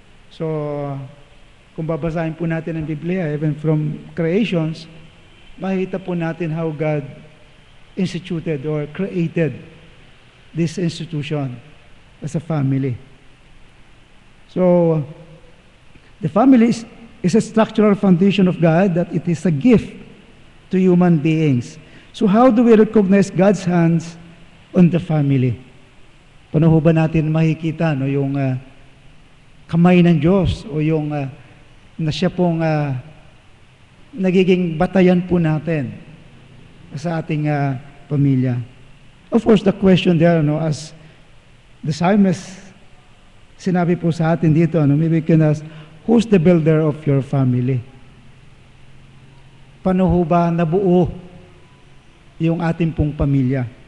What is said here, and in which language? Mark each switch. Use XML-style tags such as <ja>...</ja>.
<en>So,</en> <tl>kung babasahin po natin ang Biblia,</tl> <en>even from creations,</en> <tl>makikita po natin</tl> <en>how God instituted or created this institution as a family. So, the family is a structural foundation of God that it is a gift to human beings. So, how do we recognize God's hands on the family?</en> <tl>Paano ba natin makikita yung kamay ng Diyos o yung na siya pong nagiging batayan po natin sa ating pamilya?</tl> <en>Of course, the question there, as the psalmist</en> <tl>sinabi po sa atin dito,</tl> <en>maybe we can ask, who's the builder of your family?</en> <tl>Paano ba nabuo yung ating pong pamilya?</tl>